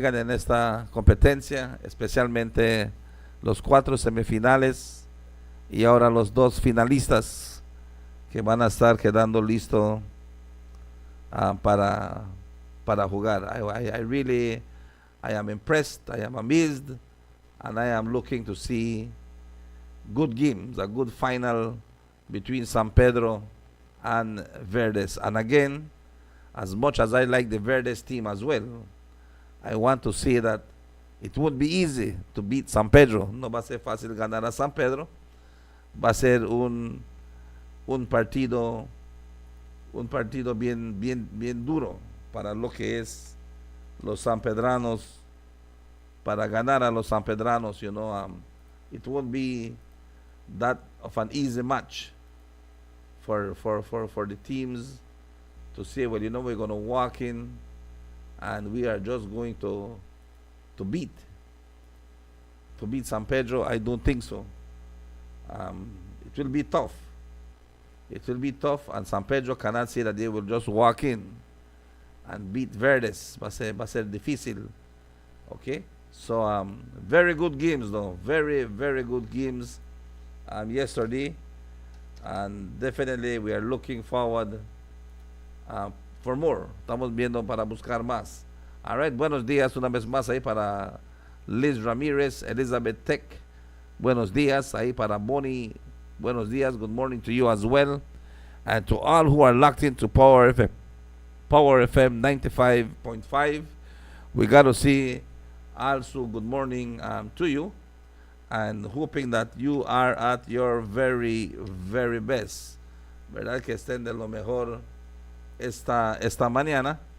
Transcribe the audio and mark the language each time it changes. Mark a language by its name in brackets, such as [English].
[Spanish] esta competencia, especialmente los 4 semifinales y ahora los 2 finalistas que van a estar quedando listos para jugar. [English] I am impressed, I am amazed, and I am looking to see good games, a good final between San Pedro and Verdes. And again, as much as I like the Verdes team as well, I want to say that it won't be easy to beat San Pedro. [Spanish] No va a ser fácil ganar a San Pedro. Va a ser un partido bien duro para lo que es los sanpedranos, para ganar a los sanpedranos. [English] It won't be that of an easy match for the teams to say, well, we're going to walk in and we are just going to beat San Pedro. I don't think so. It will be tough. It will be tough, and San Pedro cannot say that they will just walk in and beat Verdes. [Spanish] Va a ser difícil. [English] Okay? So, very good games, though. Very, very good games yesterday. And definitely we are looking forward for more. [Spanish] Estamos viendo para buscar más. [English] All right, [Spanish] buenos días una vez más ahí para Liz Ramírez, Elizabeth Tech. Buenos días ahí para Bonnie. Buenos días, [English] good morning to you as well. And to all who are locked into Power FM 95.5. We got to see also good morning to you. And hoping that you are at your very, very best. [Spanish] ¿Verdad? Que estén de lo mejor esta mañana.